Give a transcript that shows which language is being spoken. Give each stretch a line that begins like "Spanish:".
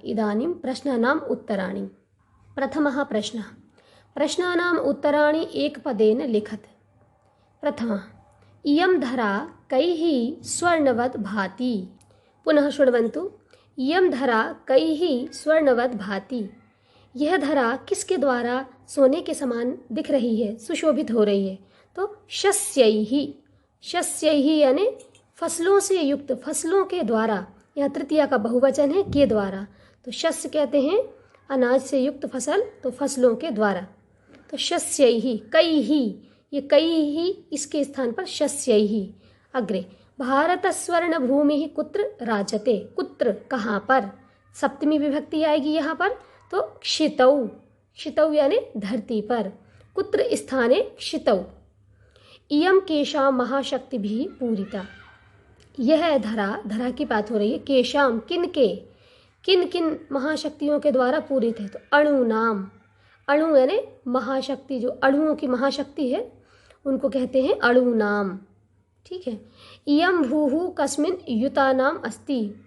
Sanskrit: इदानीं प्रश्नानाम् उत्तराणि। प्रथमः प्रश्नः। प्रश्नानाम् उत्तराणि एकपदेन लिखत। प्रथमः। इयं धरा कैः स्वर्णवत् भाति। पुनः शृण्वन्तु। इयं धरा कैः स्वर्णवत् भाति।
Hindi: यह धरा किसके द्वारा सोने के समान दिख रही है, सुशोभित हो रही है? तो शस्यैः। शस्यैः यानी फसलों से युक्त, फसलों के द्वारा। यह तृतीया का बहुवचन है, के द्वारा। तो शस्य कहते हैं अनाज से युक्त फसल, तो फसलों के द्वारा। तो शस्यैः, कैः, ये कैः इसके स्थान पर शस्यैः।
Sanskrit: अग्रे। भारत स्वर्ण भूमि कुत्र राजते।
Hindi: कुत्र कहाँ पर, सप्तमी विभक्ति आएगी यहाँ पर। तो क्षितौ। क्षितौ यानी धरती पर।
Sanskrit: कुत्र स्थाने क्षितौ। इयं केषां महाशक्तिभिः पूरिता।
Hindi: यह धरा, धरा की बात हो रही है, केशाम किन के, किन किन महाशक्तियों के द्वारा पूरित है। तो अणु नाम। अणु यानी महाशक्ति, जो अणुओं की महाशक्ति है उनको कहते हैं अणु नाम। ठीक है।
Sanskrit: इयं भूः कस्मिन् युतानाम अस्ति।